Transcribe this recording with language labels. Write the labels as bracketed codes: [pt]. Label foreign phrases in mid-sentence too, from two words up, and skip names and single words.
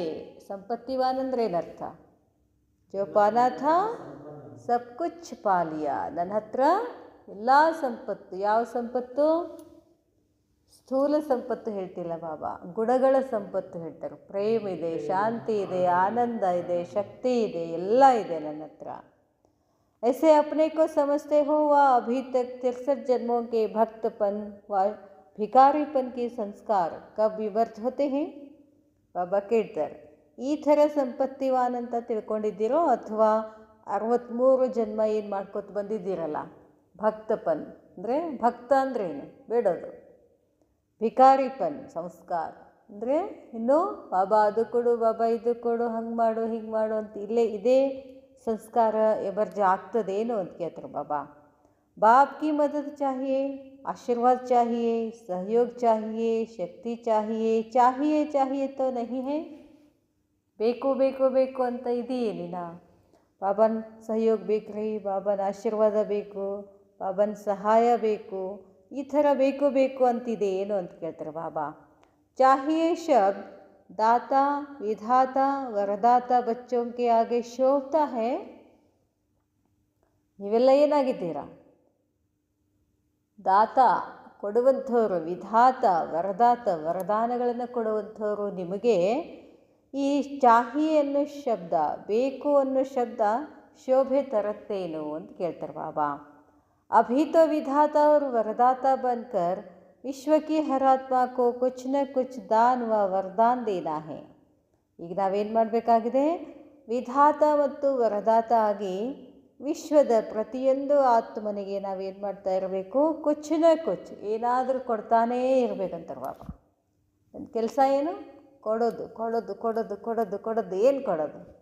[kn] ಸಂಪತ್ತಿವಾನ್ ಅಂದರೆ ಏನರ್ಥ? [hi] जो पाना था सब कुछ पा लिया. [kn] ನನ್ನ ಹತ್ರ ಎಲ್ಲ ಸಂಪತ್ತು. ಯಾವ ಸಂಪತ್ತು? ಸ್ಥೂಲ ಸಂಪತ್ತು ಹೇಳ್ತಿಲ್ಲ ಬಾಬಾ, ಗುಣಗಳ ಸಂಪತ್ತು ಹೇಳ್ತಾರೆ. ಪ್ರೇಮ ಇದೆ, ಶಾಂತಿ ಇದೆ, ಆನಂದ ಇದೆ, ಶಕ್ತಿ ಇದೆ, ಎಲ್ಲ ಇದೆ ನನ್ನ ಹತ್ರ. [hi] ऐसे अपने को समझते हो व अभी तक 63 जन्मों के भक्तपन व भिकारीपन के संस्कार कब विवर्त होते हैं. [kn] ಬಾಬಾ ಕೇಳ್ತಾರೆ, ಈ ಥರ ಸಂಪತ್ತಿವಾನ್ ಅಂತ ತಿಳ್ಕೊಂಡಿದ್ದೀರೋ ಅಥವಾ 63 ಜನ್ಮ ಏನು ಮಾಡ್ಕೊತ ಬಂದಿದ್ದೀರಲ್ಲ, ಭಕ್ತಪನ್ ಅಂದರೆ ಭಕ್ತ ಅಂದ್ರೇನು? ಬೇಡೋದು. ಭಿಕಾರಿಪನ್ ಸಂಸ್ಕಾರ ಅಂದರೆ ಇನ್ನು ಬಾಬಾ ಅದು ಕೊಡು, ಬಾಬಾ ಇದು ಕೊಡು, ಹಂಗೆ ಮಾಡು, ಹಿಂಗೆ ಮಾಡು ಅಂತ ಇದೇ ಸಂಸ್ಕಾರ ಎಮರ್ಜ್ ಆಗ್ತದೇನು ಅಂತ ಕೇಳ್ತಾರೆ ಬಾಬಾ. [hi] बाप की मदद चाहिए, आशीर्वाद चाहिए, सहयोग चाहिए, शक्ति चाहिए. चाहिए चाहिए तो नहीं है. [kn] ಬೇಕು ಬೇಕು ಬೇಕು ಅಂತ ಇದೆಯೇನಿನ? ಬಾಬನ ಸಹಯೋಗ ಬೇಕ್ರಿ, ಬಾಬನ ಆಶೀರ್ವಾದ ಬೇಕು, ಬಾಬನ ಸಹಾಯ ಬೇಕು, ಈ ಥರ ಬೇಕು ಬೇಕು ಅಂತಿದೆ ಏನು ಅಂತ ಕೇಳ್ತಾರೆ ಬಾಬಾ. [hi] चाहिए शब्द दाता विधाता वरदाता बच्चों के आगे शोभता है. [kn] ನೀವೆಲ್ಲ ಏನಾಗಿದ್ದೀರಾ? ದಾತ ಕೊಡುವಂಥವ್ರು, ವಿಧಾತ ವರದಾತ ವರದಾನಗಳನ್ನು ಕೊಡುವಂಥವ್ರು. ನಿಮಗೆ ಈ ಚಾಹಿಯೆ ಅನ್ನೋ ಶಬ್ದ, ಬೇಕು ಅನ್ನೋ ಶಬ್ದ ಶೋಭೆ ತರುತ್ತೇನು ಅಂತ ಕೇಳ್ತಾರೆ ಬಾಬಾ. [hi] अभी तो विधाता और वरदाता बनकर विश्व की हर आत्मा को कुछ न कुछ दान व वरदान देना है. [kn] ಈಗ ನಾವೇನು ಮಾಡಬೇಕಾಗಿದೆ? ವಿಧಾತ ಮತ್ತು ವರದಾತ ಆಗಿ ವಿಶ್ವದ ಪ್ರತಿಯೊಂದು ಆತ್ಮನಿಗೆ ನಾವೇನು ಮಾಡ್ತಾ ಇರಬೇಕು? [hi] कुछ न कुछ [kn] ಏನಾದರೂ ಕೊಡ್ತಾನೇ ಇರಬೇಕಂತಾರೆ ಬಾಬಾ. ನನ್ನ ಕೆಲಸ ಏನು? ಕೊಡೋದು ಕೊಡೋದು ಕೊಡೋದು ಕೊಡೋದು ಕೊಡೋದು. ಏನು ಕೊಡೋದು?